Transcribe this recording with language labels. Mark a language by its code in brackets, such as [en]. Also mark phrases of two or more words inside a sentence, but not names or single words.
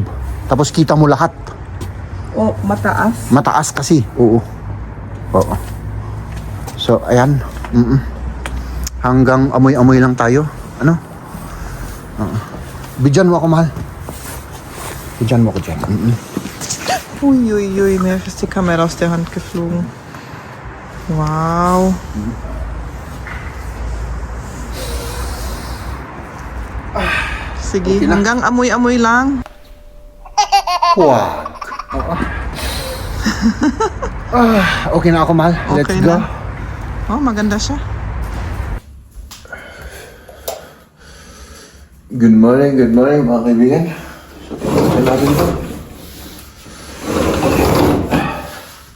[tl] Tapos kita mo lahat. Mataas. Mataas kasi. Oo. So, ayan. Hanggang amoy-amoy lang tayo. Bidyan mo ako, mahal. Bidyan mo ako dyan. [de] Uiuiui, mir ist die Kamera aus der Hand geflogen. [tl] Wow. Sige, Okay na. hanggang amoy-amoy lang. Wag. Okay na ako, mahal. [en] Let's Okay go. [tl] na. Maganda siya. [en] Good morning, [tl] mga kaibigan. So, pagkakas natin to.